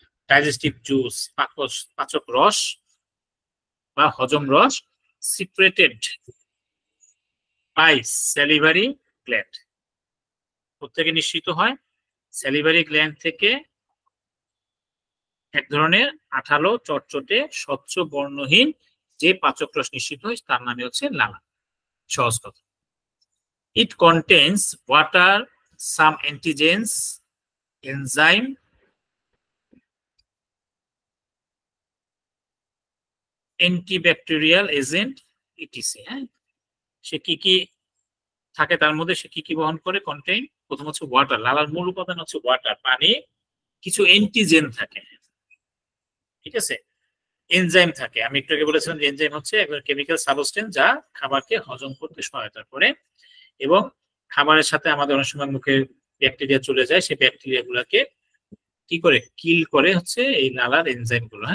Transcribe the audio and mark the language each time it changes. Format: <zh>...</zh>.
<bn>Digestive juice, পাচক রস বা হজম রস,</bn> <en>secreted by salivary gland,</en> <bn>প্রত্যেকে নিঃসৃত হয় স্যালিভারি গ্ল্যান্ড থেকে এক ধরনের আঠালো চটচটে স্বচ্ছ বর্ণহীন যে পাচক রস নিঃসৃত হয় তার নামে হচ্ছে লালা। সহজ কথা।</bn> <en>It contains water, some antigens, enzyme, antibacterial agent, etc.</en> <bn>সে কি কি থাকে তার মধ্যে, সে কি কি বহন করে? কন্টেইন, প্রথম হচ্ছে ওয়াটার, লালার মূল উপাদান হচ্ছে ওয়াটার, পানি। কিছু এন্টিজেন থাকে, ঠিক আছে, এনজাইম থাকে। আমি একটু আগে বলেছিলাম যে এনজাইম হচ্ছে একবার কেমিক্যাল সাবস্টেন্স যা খাবারকে হজম করতে সহায়তা করে, এবং খাবারের সাথে আমাদের অনেক সময় মুখে ব্যাকটেরিয়া চলে যায়, সেই ব্যাকটেরিয়া গুলাকে কি করে কিল করে হচ্ছে এই লালার এনজাইম গুলো।</bn>